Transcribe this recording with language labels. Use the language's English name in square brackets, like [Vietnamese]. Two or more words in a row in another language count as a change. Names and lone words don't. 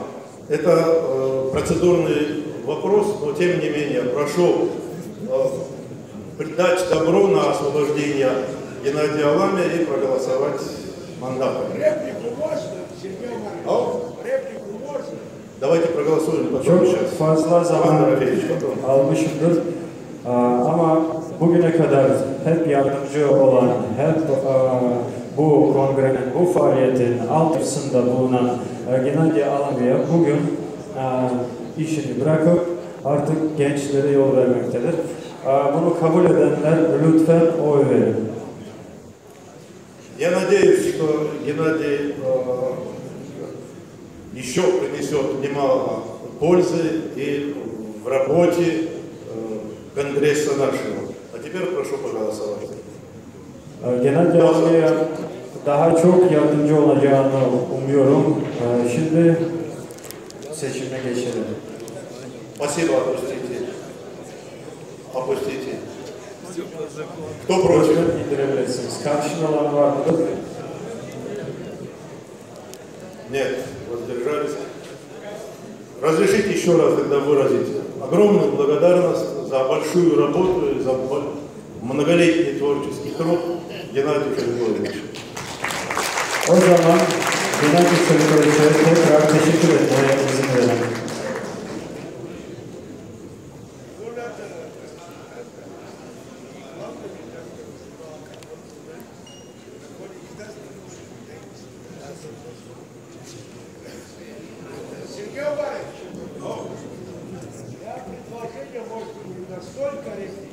[Russian] Это процедурный вопрос, но тем не менее прошу дать добро на освобождение Геннадия Аламия и проголосовать мандатом. Реплику можно, Сергей Маркович? Реплику можно? Давайте проголосуем потом [Turkish] Çok [Russian] сейчас. [Turkish] fazla [Russian] Иван [Turkish] zaman [Russian] Дорофеевич, потом. [Turkish] almışımdır. Ama bugüne kadar hep yardımcı olan, hep bu kongrenin, bu faaliyetin altısında bulunan Gennady Alamya bugün işini bırakıp artık gençlere yol vermektedir. Bunu kabul edenler lütfen oy verin. [Russian] Я надеюсь, что Геннадий еще принесет немало пользы и в работе Конгресса нашего. А теперь прошу проголосовать. [Turkish] Gennady Alamya'ya daha çok yardımcı olacağını umuyorum. Şimdi seçime geçelim. [Russian] Спасибо, опустите. Опустите. Кто против? [Turkish] İndirebilirsiniz. Karşında olan var mıdır? [Russian] Нет, воздержались. Разрешите еще раз тогда выразить огромную благодарность за большую работу и за многолетний творческий труд Геннадия Шеликовича. [Turkish] O zaman Gennady Şelikoviç'e tekrar teşekkür etmeye izin verin. [Russian] Сергей Иванович, я предложение, может быть, не настолько резкий.